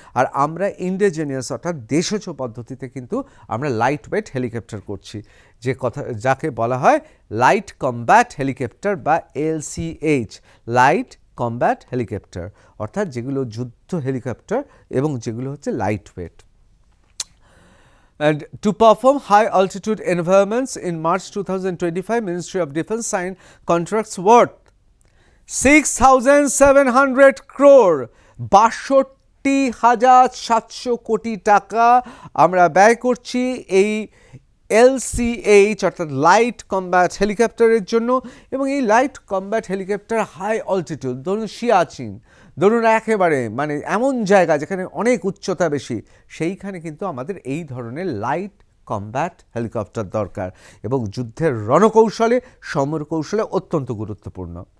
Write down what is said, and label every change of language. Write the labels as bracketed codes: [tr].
[bn] আর আমরা ইন্ডিজিনিয়াস অর্থাৎ দেশজ পদ্ধতিতে কিন্তু আমরা লাইট ওয়েট হেলিকপ্টার করছি, যে কথা যাকে বলা হয় লাইট কমব্যাট হেলিকপ্টার বা LCH, লাইট কমব্যাট হেলিকপ্টার, অর্থাৎ যেগুলো যুদ্ধ হেলিকপ্টার এবং যেগুলো হচ্ছে light weight. [en] And to perform high altitude environments in March 2025, Ministry of Defence signed contracts worth 6,700 crore, [bn] 62,700 কোটি টাকা আমরা ব্যয় করছি এই LCH অর্থাৎ লাইট কমব্যাট হেলিকপ্টারের জন্য। এবং এই light combat helicopter high altitude, ধরুন সিয়াচিন, ধরুন একেবারে মানে এমন জায়গা যেখানে অনেক উচ্চতা বেশি, সেইখানে কিন্তু আমাদের এই ধরনের লাইট কমব্যাট হেলিকপ্টার দরকার, এবং যুদ্ধের রণকৌশলে, সমরকৌশলে অত্যন্ত গুরুত্বপূর্ণ।